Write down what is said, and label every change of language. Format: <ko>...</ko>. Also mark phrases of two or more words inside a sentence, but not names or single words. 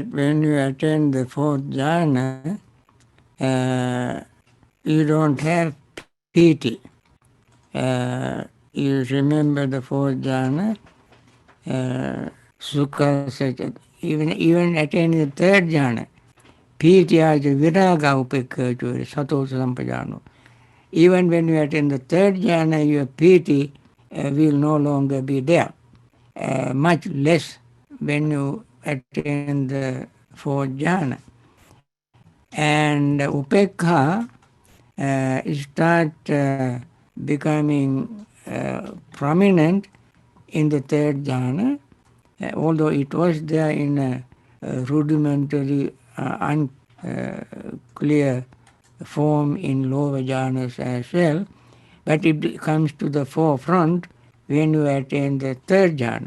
<en>When you attain the fourth jhana, you don't have piti. You remember the fourth jhana, sukha, even attaining the third jhana,</en> <pi>piti aja viraga upekha sato sampajano.</pi> <en>Even when you attain the third jhana, your piti will no longer be there. Much less when you attain the fourth jhana. And upekha start becoming prominent in the third jhana, although it was there in a rudimentary, unclear form in lower jhanas as well, but it comes to the forefront when you attain the third jhana.</en>